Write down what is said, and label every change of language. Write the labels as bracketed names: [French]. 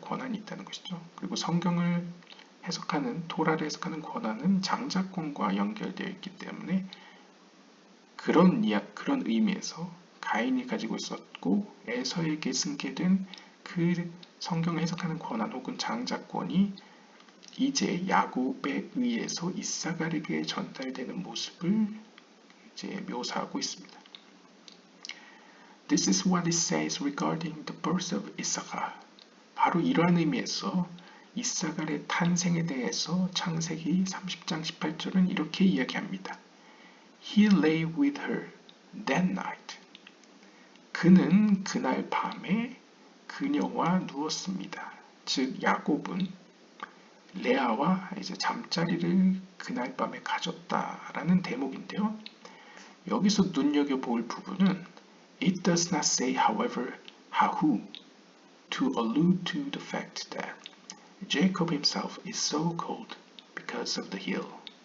[Korean] 권한이 있다는 것이죠. 그리고 성경을 해석하는, 토라를 해석하는 권한은 장자권과 연결되어 있기 때문에 그런 의미에서 가인이 가지고 있었고 에서에게 승계된 그 성경을 해석하는 권한 혹은 장자권이 이제 야곱에 의해서 이사갈에게 전달되는 모습을 이제 묘사하고 있습니다. [English] This is what it says regarding the birth of Issachar. [Korean] 바로 이러한 의미에서 이사갈의 탄생에 대해서 창세기 30장 18절은 이렇게 이야기합니다. [English] He lay with her that night. [Korean] 그는 그날 밤에 그녀와 누웠습니다. 즉 야곱은 레아와 이제 잠자리를 그날 밤에 가졌다라는 대목인데요. 여기서 눈여겨볼 부분은 [English] It does not say, however, how to allude to the fact that Jacob himself is so called because of the hill.